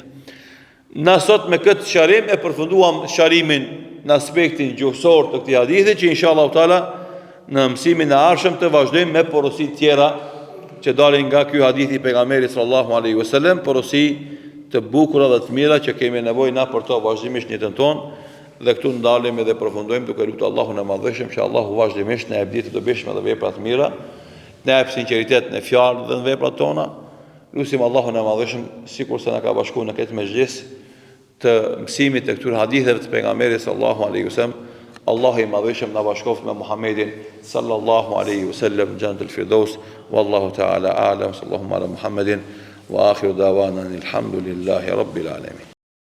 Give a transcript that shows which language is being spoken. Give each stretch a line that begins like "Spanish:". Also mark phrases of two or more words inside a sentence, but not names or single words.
Albanian: Na sot me këtë sharim e përfunduam sharimin në aspektin gjuhësor të këtij hadithi, që
Arabic: إن شاء الله تعالى
Albanian: në mësimin e ardhshëm të vazhdojmë me porosi tjera që dalin nga ky hadith i pejgamberit
Arabic: صلى الله عليه وسلم,
Albanian: porosi të bukura dhe të mira që kemi nevojë na për to vazhdimisht në jetën tonë, dhe këtu ndalemi dhe përfundojmë duke lutur Allahun e Madhëshëm që Allahu vazhdimisht na jap ditë të dobishme dhe vepra të mira, na jap sinqeritet në fjalë dhe në veprat tona. Lutim Allahun e Madhëshëm, sikur se na ka bashkuar në këtë mezhlis të mësimit të këtyre haditheve të pejgamberit
Arabic: صلى الله عليه وسلم,
Albanian: Allahu i Madhëshëm na bashkoft me Muhammedin
Arabic: صلى الله عليه وسلم
Albanian: në Jannatul Firdaus.
Arabic: والله تعالى أعلم. صلى الله على محمد وآخر دعوانا الحمد لله رب العالمين.